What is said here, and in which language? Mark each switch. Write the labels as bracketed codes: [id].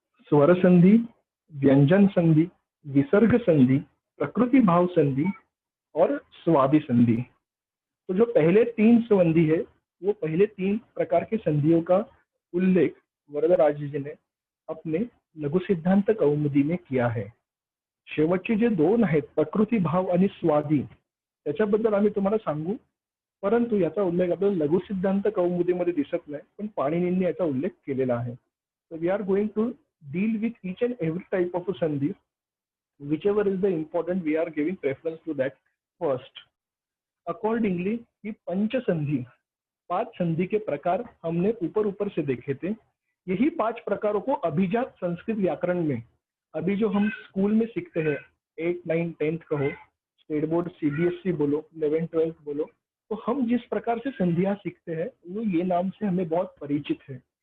[hi] स्वर संधि, व्यंजन संधि, विसर्ग संधि, प्रकृति भाव संधि और स्वादि संधि. तो जो पहले 3 संधि है वो पहले 3 प्रकार के संधियों का उल्लेख वरदराज जी ने अपने लघु सिद्धांत कौमुदी में किया है. [mr] शेवटचे जे 2 आहेत प्रकृति भाव आणि स्वादी, त्याच्याबद्दल आम्ही तुम्हाला सांगू, परंतु याचा उल्लेख आपल्याला लघु सिद्धांत कौमुदीमध्ये दिसत नाही, पण पाणिनींनी याचा उल्लेख केलेला आहे. [en] So we are going to deal with each and every type of a sandhi. Whichever is the important, we are giving preference to that first. [hi] Accordingly ये पंच संधि, 5 संधि के प्रकार हमने ऊपर ऊपर से देखे थे। यही 5 प्रकारों को अभिजात संस्कृत व्याकरण में, अभी जो हम स्कूल में सीखते हैं, 8, 9, 10th कहो, स्टेट बोर्ड सीबीएसई बोलो, 11th 12th बोलो, तो हम जिस प्रकार से संधियां सीखते हैं वो ये नाम से हमें बहुत परिचित है।